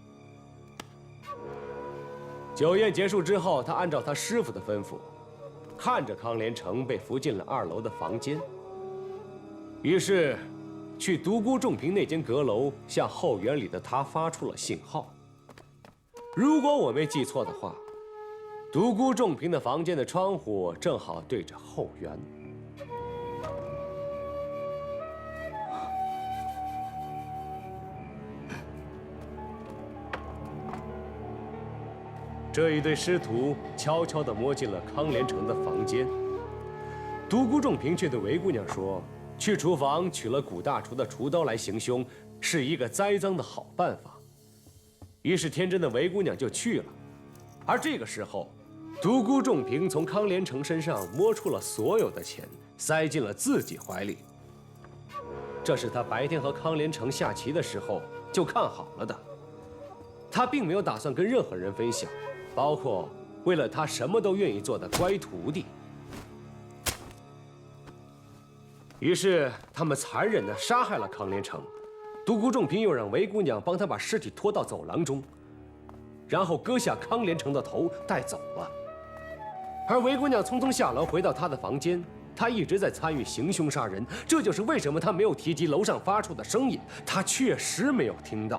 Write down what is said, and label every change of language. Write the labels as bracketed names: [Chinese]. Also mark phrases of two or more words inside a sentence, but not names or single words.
[Chinese] 酒宴结束之后，他按照他师傅的吩咐，看着康连成被扶进了2楼的房间，于是去独孤仲平那间阁楼，向后园里的他发出了信号。如果我没记錯的話，獨孤仲平的房間的窗戶正好對着後園。這一對師徒悄悄地摸進了康連成的房間。獨孤仲平卻對韦姑娘說，去廚房取了古大廚的廚刀來行兇，是一個栽贓的好辦法。於是天真的韦姑娘就去了。而這個時候，獨孤仲平從康連成身上摸出了所有的錢，塞進了自己懷裡。這是他白天和康連成下棋的時候就看好了的。他並沒有打算跟任何人分享，包括為了他什麼都願意做的乖徒弟。於是他們殘忍地殺害了康連成。獨孤仲平又讓韦姑娘幫他把屍體拖到走廊中，然後割下康連成的頭帶走了。而韦姑娘匆匆下樓回到她的房間，她一直在參與行兇殺人，這就是為什麼她沒有提及樓上發出的聲音，她確實沒有聽到。